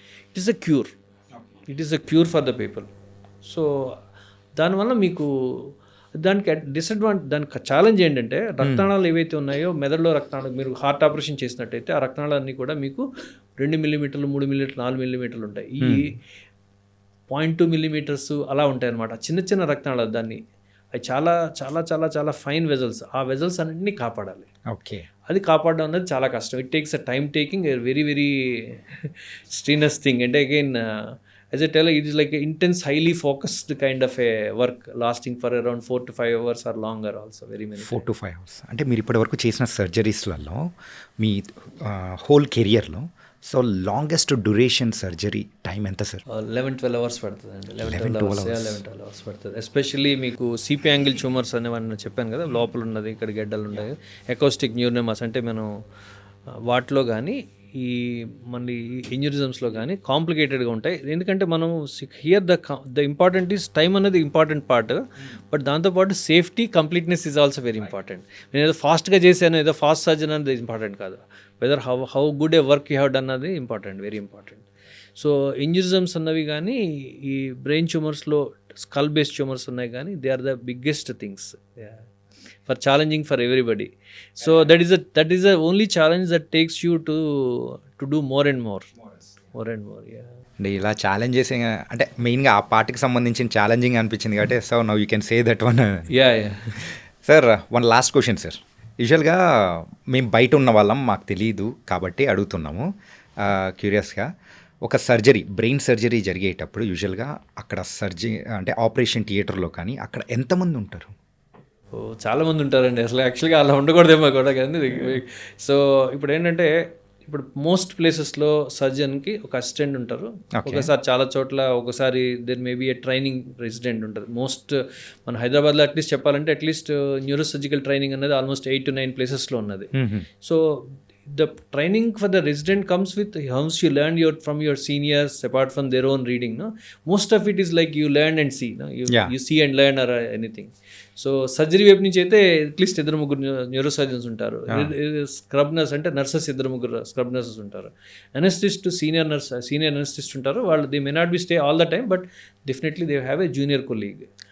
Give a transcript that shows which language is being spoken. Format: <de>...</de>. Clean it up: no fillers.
<en>It is a cure for the people.</en> <te>So దానివల్ల మీకు దానికి దానికి ఛాలెంజ్ ఏంటంటే రక్తనాళాలు ఏవైతే ఉన్నాయో మెదడులో రక్తనాళాలు, మీరు హార్ట్ ఆపరేషన్ చేసినట్టయితే ఆ రక్తనాళాలన్నీ కూడా మీకు 2 మిల్లీమీటర్లు, 3 మిల్లీమీటర్లు, 4 మిల్లీమీటర్లు ఉంటాయి. ఈ 0.2 మిల్లీమీటర్స్ అలా ఉంటాయి అన్నమాట. చిన్న చిన్న రక్తనాళాలు, దాన్ని అవి చాలా చాలా చాలా చాలా ఫైన్ వెజల్స్. ఆ వెజల్స్ అన్నింటినీ కాపాడాలి. ఓకే. అది కాపాడడం అనేది చాలా కష్టం.</te> <en>It takes a time taking very very strenuous thing.</en> <te>అంటే</te> <en>Again as I tell you, it is like an intense, highly focused kind of a work lasting for around 4 to 5 hours or longer also, very many 4 to 5 hours.</en> <te>అంటే మీరు ఇప్పటి వరకు చేసిన సర్జరీస్లలో మీ whole కెరియర్లో so longest duration surgery time ఎంత sir? 11-12 hours పడుతుంది అండి. 11-12 hours పడుతుంది. ఎస్పెషల్లీ మీకు సిపి యాంగిల్ ట్యూమర్స్ అనేవన్నీ చెప్పాను కదా, లోపల ఉన్నది, ఇక్కడ గడ్డలు ఉన్నాయి, అకౌస్టిక్ న్యూరోనమస్ అంటే మనం వాటిలో కానీ ఈ మళ్ళీ ఎన్యూరిజమ్స్లో కానీ కాంప్లికేటెడ్గా ఉంటాయి. ఎందుకంటే మనం</te> <en>Here the important is time అనేది important part, but దాంతోపాటు safety, completeness is also very important.</en> <te>నేను ఏదో ఫాస్ట్గా చేశాను, ఏదో ఫాస్ట్ సర్జన్ అనేది ఇంపార్టెంట్ కాదు.</te> <en>whether how good a work you have done</en> <te>అన్నది important, very important. So aneurysms అన్నవి కానీ ఈ బ్రెయిన్ ట్యూమర్స్లో స్కల్ బేస్డ్ ట్యూమర్స్ ఉన్నాయి కానీ</te> <en>They are the biggest things for challenging for everybody. So that is the only challenge that takes you to do more and more. Yeah.</en> <te>అంటే ఇలా challenges అంటే మెయిన్గా ఆ పార్ట్కి సంబంధించిన ఛాలెంజింగ్ అనిపించింది కాబట్టి</te> <en>So now you can say that one. Yeah sir, one last question sir.</en> <te>యూజువల్గా మేము బయట ఉన్న వాళ్ళం, మాకు తెలియదు కాబట్టి అడుగుతున్నాము క్యూరియస్గా. ఒక సర్జరీ, బ్రెయిన్ సర్జరీ జరిగేటప్పుడు యూజువల్గా అక్కడ అంటే ఆపరేషన్ థియేటర్లో కానీ అక్కడ ఎంతమంది ఉంటారు? చాలామంది ఉంటారండి. అసలు యాక్చువల్గా అలా ఉండకూడదేమో కూడా కానీ. సో ఇప్పుడు ఏంటంటే ఇప్పుడు మోస్ట్ ప్లేసెస్లో సర్జన్కి ఒక అసిస్టెంట్ ఉంటారు. ఒకసారి చాలా చోట్ల ఒకసారి</te> <en>there maybe a training resident</en> <te>ఉంటుంది. మన హైదరాబాద్లో అట్లీస్ట్ చెప్పాలంటే అట్లీస్ట్ న్యూరోసర్జికల్ ట్రైనింగ్ అనేది ఆల్మోస్ట్ 8 to 9 ప్లేసెస్లో ఉన్నది. So</te> <en>the training for the resident comes with once you learn from your seniors apart from their own reading, no, most of it is like you learn and see, no, you see and learn or anything.</en> <te>So surgery వైపు నుంచి అయితే at least 2-3 neuro surgeons ఉంటారు. Scrub nurse అంటే nurses 2-3 scrub nurses ఉంటారు. అనెస్థిస్ట్ senior అనెస్థిస్ట్ ఉంటారు. వాళ్ళు</te> <en>They may not be stay all the time, but definitely they have a junior colleague.</en>